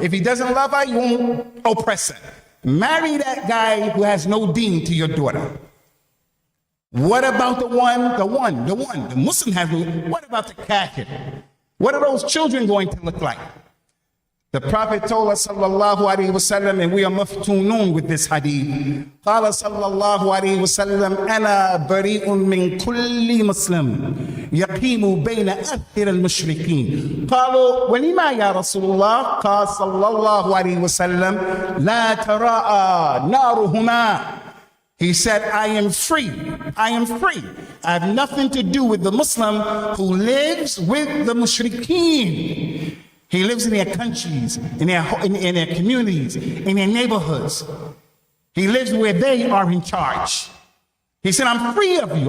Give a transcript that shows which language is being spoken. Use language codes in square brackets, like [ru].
[en] If he doesn't love her, he won't oppress her. Marry that guy who has no deen to your daughter. What about the Muslim has no, what about the kafir? What are those children going to look like? The Prophet told us, sallallahu alayhi wasallam, and we are maftunun with this hadith. [ar] قال صلى الله عليه وسلم أنا بريء من كل مسلم يقيم بين أثر المشركين. قالوا ولما يا رسول الله؟ قال صلى الله عليه وسلم لا تراءى نارهما. [en] He said, I am free. I have nothing to do with the Muslim who lives with the mushrikeen. He lives in their countries, in their communities, in their neighborhoods. He lives where they are in charge. He said, I'm free of you.